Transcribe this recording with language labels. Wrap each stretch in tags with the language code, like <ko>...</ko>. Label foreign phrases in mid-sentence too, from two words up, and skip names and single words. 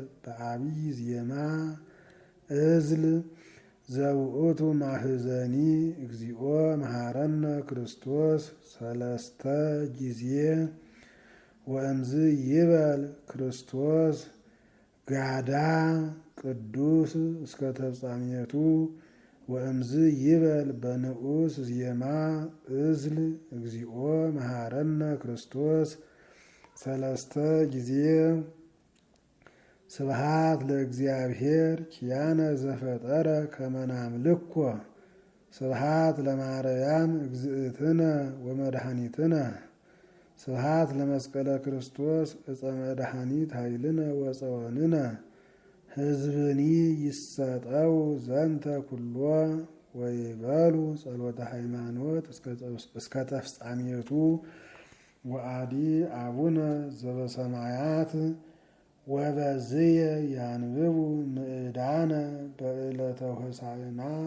<gez>በአብይ ዜማ እዝል ዘውእቱ ማህዘኒ እግዚኦ መሐረነ ክርስቶስ ሰለስተ ጊዜ ወእምዝ ይበል ክርስቶስ ጋዳ ቅዱስ እስከ ተፍጻሜቱ ወእምዝ ይበል በንዑስ ዜማ እዝል እግዚኦ መሐረነ ክርስቶስ ሰለስተ ጊዜ ስብሐት ለእግዚአብሔር ኪያነ ዘፈጠረ ከመ ናምልኮ ስብሐት ለማርያም እግዝእትነ ወመድኃኒትነ ስብሐት ለመስቀለ ክርስቶስ ዕፀ መድኃኒት ኃይልነ ወፀወንነ ሕዝብኒ ይሰጠው ዘንተ ኩሎ ወይበሉ ጸሎተ ሃይማኖት እስከ ተፍጻሜቱ ወአዲ አቡነ ዘበሰማያት ወበዝየ ያንብቡ ምዕዳነ በዕለተ ሆሳዕና</gez>